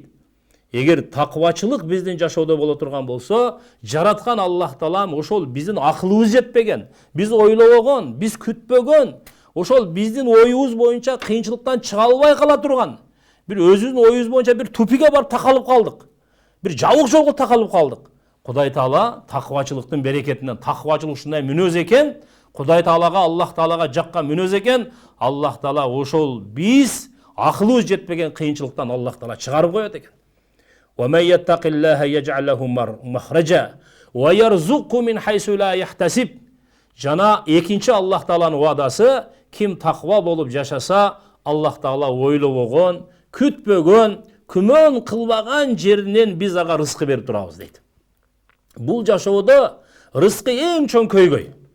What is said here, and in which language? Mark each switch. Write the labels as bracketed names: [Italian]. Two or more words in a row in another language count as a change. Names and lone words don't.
[Kyrgyz] Эгер таквачылык биздин жашоодо боло турган болсо, жараткан Аллах Таалам ошол биздин акылыбыз жетпеген, биз ойлобогон, биз күтпөгөн, ошол биздин оюбуз боюнча кыйынчылыктан чыга албай кала турган, бир өзүбүздүн оюбуз боюнча бир тупикке барып такалып калдык. Бир жабык жолго такалып калдык. Кудай Таала таквачылыктын берекетинен, таквачылык ушундай мүнөз экен, Кудай Таалага, Аллах Таалага жаккан мүнөз экен, Аллах Таала ошол биз акылыбыз жетпеген кыйынчылыктан Аллах Таала чыгарып коет экен. [Arabic] وَمَنْ يَتَّقِ اللَّهَ يَجْعَلْ لَهُ مَخْرَجًا وَيَرْزُقْهُ مِنْ حَيْثُ لَا يَحْتَسِبْ. [Kyrgyz] Жана экинчи Аллах Тааланын вадасы, ким таква болуп жашаса, Аллах Таала ойлобогон, күтпөгөн, күмөн кылбаган жеринен биз ага рызкы берип турабыз дейт. Бул жашоодо рызкы эң чоң көйгөй.